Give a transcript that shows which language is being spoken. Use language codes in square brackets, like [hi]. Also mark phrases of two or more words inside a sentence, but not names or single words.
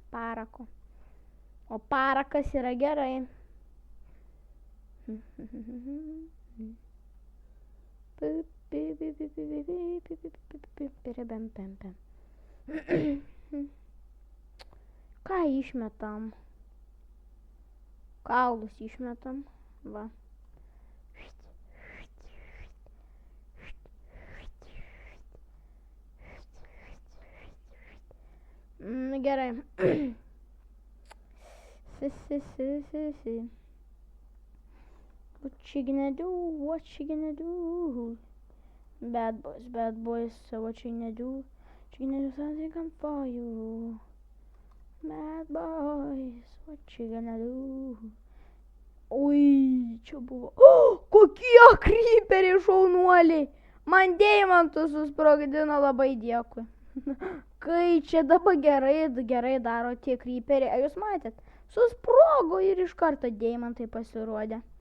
[lt] O parakas yra gerai. Ką išmetam? Kaulus išmetam. Va. Gerai. [en] What you gonna do? Bad boys, so what you gonna do? You gonna do something for you. Bad boys, what you gonna do? [lt] Oi, čia buvo. Kokie kryperiai šaunuoliai. Man deimantus susprogdino, labai dėkui. Kai čia dabar gerai daro tie kryperiai. Jūs matėt? Susprogo ir iš karto deimantai pasirodė.